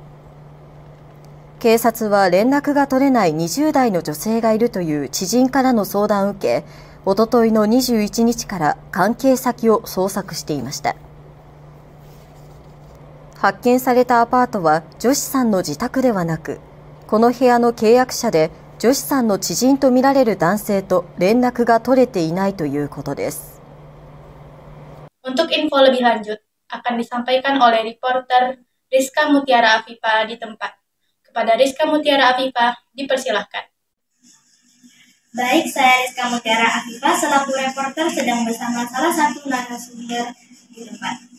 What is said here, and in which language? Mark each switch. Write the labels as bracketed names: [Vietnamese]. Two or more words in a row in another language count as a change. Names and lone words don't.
[Japanese] 警察は連絡が取れない20代の女性がいるという知人からの相談を受け、おとといの21日から関係先を捜索していました。発見されたアパートは女子さんの自宅ではなく、この部屋の契約者で女子さんの知人とみられる男性と連絡が取れていないということです。 [Indonesian] Untuk info lebih lanjut akan disampaikan oleh reporter Rizka Mutiara Afifa di tempat. Kepada Rizka Mutiara Afifa, dipersilahkan. Baik, saya Rizka Mutiara Afifa selaku reporter sedang bersama salah satu narasumber di tempat.